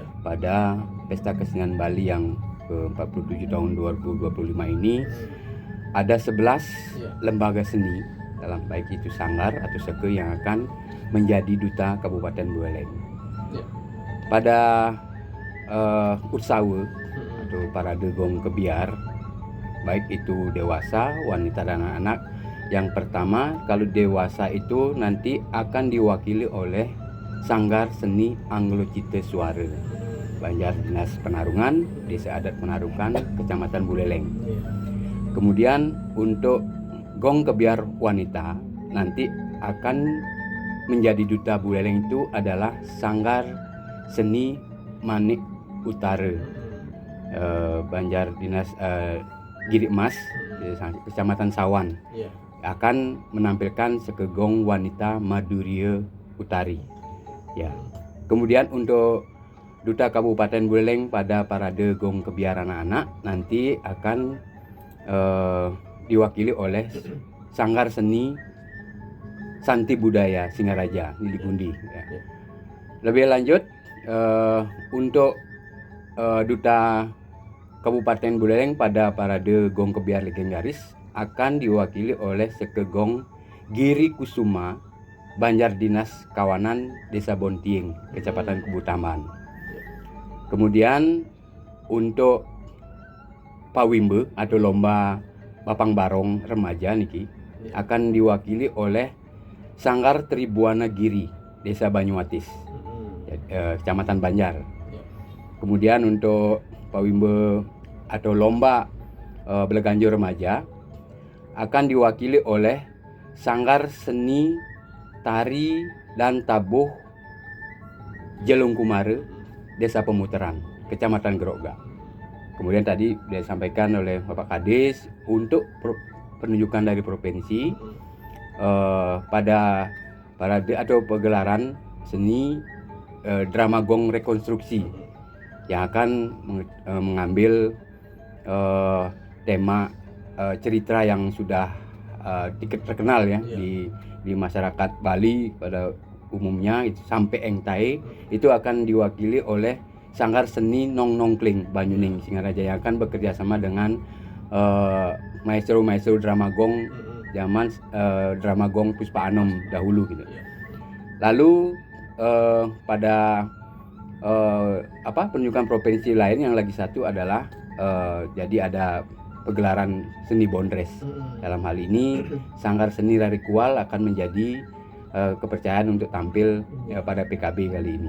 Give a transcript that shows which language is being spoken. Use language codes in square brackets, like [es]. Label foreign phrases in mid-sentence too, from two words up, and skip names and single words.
[id] pada Pesta Kesenian Bali yang ke-47 tahun 2025 ini. Ada 11 Ya. lembaga seni dalam baik itu sanggar atau seke yang akan menjadi Duta Kabupaten Boleng. Ya. Pada Utsawe atau parade gong kebiar, baik itu dewasa, wanita dan anak-anak. Yang pertama, kalau dewasa itu nanti akan diwakili oleh Sanggar Seni Anglo Cite Suara Banjar Dinas Penarungan, Desa Adat Penarungan, Kecamatan Buleleng. Ya. Kemudian untuk gong kebiar wanita nanti akan menjadi duta Buleleng itu adalah Sanggar Seni Manik Utara Banjar Dinas Giri Emas, Kecamatan Sawan. Ya. Akan menampilkan sekegong wanita Maduria Utari. Ya. Kemudian untuk Duta Kabupaten Buleleng pada parade gong kebiar anak-anak nanti akan diwakili oleh Sanggar Seni Santi Budaya Singaraja Niligundi. Ya. Lebih lanjut untuk Duta Kabupaten Buleleng pada parade gong kebiar legendaris akan diwakili oleh sekegong Giri Kusuma Banjar Dinas Kawanan Desa Bontieng, Kecamatan Kubutaman. Kemudian untuk Pawimbe atau lomba Bapang Barong remaja niki akan diwakili oleh Sanggar Tribuana Giri Desa Banyuatis, Kecamatan Banjar. Kemudian untuk Pawimbe atau lomba Beleganjo remaja akan diwakili oleh Sanggar Seni Tari dan Tabuh Jelung Kumare Desa Pemutaran, Kecamatan Grogga. Kemudian tadi disampaikan oleh Bapak Kadis untuk penunjukan dari provinsi pada parade atau pegelaran seni drama gong rekonstruksi yang akan mengambil tema cerita yang sudah terkenal ya di masyarakat Bali pada umumnya itu sampai Engtai itu akan diwakili oleh Sanggar Seni Nong Nongkling Banyuning Singaraja yang akan bekerja sama dengan maestro drama gong zaman drama gong Puspa Anom dahulu gitu. Lalu pada penunjukan provinsi lain yang lagi satu adalah jadi ada pegelaran seni Bondres. Dalam hal ini Sanggar Seni Rarikual akan menjadi kepercayaan untuk tampil pada PKB kali ini.